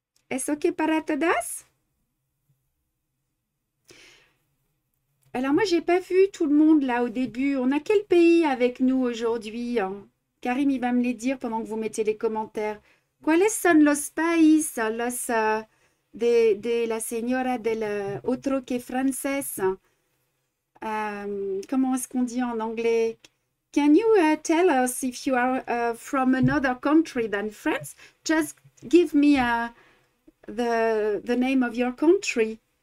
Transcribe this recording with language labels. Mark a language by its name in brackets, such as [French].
[Spanish] ¿Es OK para todas? [French] Alors moi, j'ai pas vu tout le monde là au début. On a quel pays avec nous aujourd'hui? Karim, il va me les dire pendant que vous mettez les commentaires. [Spanish] ¿Cuáles son los países, de la señora del otro que francés? [French] Comment est-ce qu'on dit en anglais? [English] Can you tell us if you are from another country than France? Just give me the name of your country.